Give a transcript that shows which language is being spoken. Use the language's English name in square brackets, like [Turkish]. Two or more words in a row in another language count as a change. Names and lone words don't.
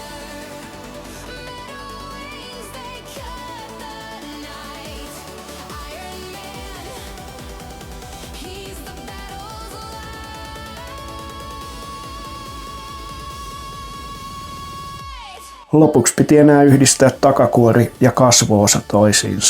[English] Metal wings, they cut the night. Iron Man, he's the battle's light. [Finnish] Lopuksi piti enää yhdistää takakuori ja kasvoosa toisiinsa.